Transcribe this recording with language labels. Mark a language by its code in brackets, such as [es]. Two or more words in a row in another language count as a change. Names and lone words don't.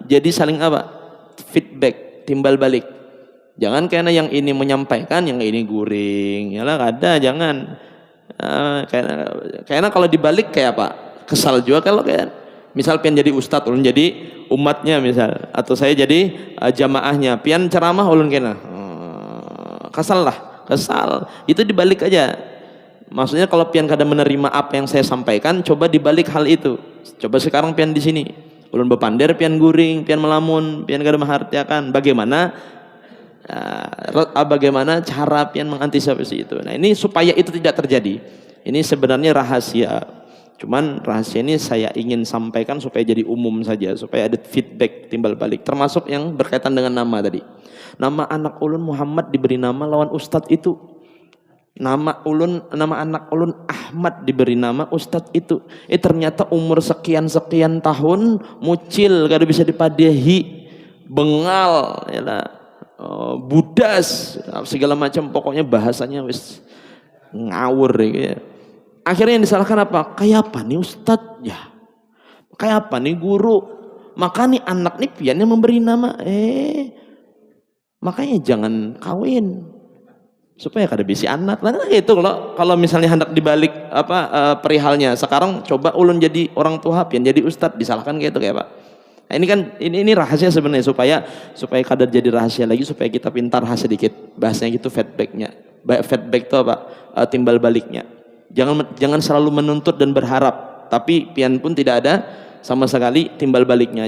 [id] Jadi saling feedback, timbal balik. [bjn] Jangan karena yang ini menyampaikan, yang ini guring. Yalah ada, jangan. Karena kalau dibalik kayak apa? Kesal juga kalau kayak misal pian jadi ustadz, ulun jadi umatnya misal, atau saya jadi jamaahnya. Pian ceramah ulun kena. Kesal. Itu dibalik aja. Maksudnya kalau pian kada menerima apa yang saya sampaikan, coba dibalik hal itu. Coba sekarang pian di sini. Ulun bepander, pian guring, pian melamun, pian kada mengertiakan. Bagaimana cara pian mengantisipasi itu. [id] Nah ini supaya itu tidak terjadi. Ini sebenarnya rahasia. Cuman rahasia ini saya ingin sampaikan supaya jadi umum saja, supaya ada feedback timbal balik. [bjn] Termasuk yang berkaitan dengan nama tadi. Nama anak ulun Muhammad diberi nama lawan ustadz itu. Nama anak ulun Ahmad diberi nama ustadz itu. Ternyata umur sekian tahun mucil kada bisa dipadahi, bengal ya budas segala macam, pokoknya bahasanya [jv] wis ngawur [bjn] ya. [id] Akhirnya yang disalahkan apa? [bjn] Kayak apa nih ustadz ya? Kayak apa nih guru? Maka nih anak nih piannya memberi nama. Makanya jangan kawin supaya kada bisi anak. [id] Nah gitu kalau misalnya hendak dibalik perihalnya. [bjn] Sekarang coba ulun jadi orang tua pian jadi ustadz, disalahkan kayak itu kayak Pak. [id] Nah, ini kan ini rahasia sebenarnya supaya kadar jadi rahasia lagi, supaya kita pintar sedikit bahasanya gitu, feedback itu timbal baliknya. Jangan selalu menuntut dan berharap, tapi pian pun tidak ada sama sekali timbal baliknya.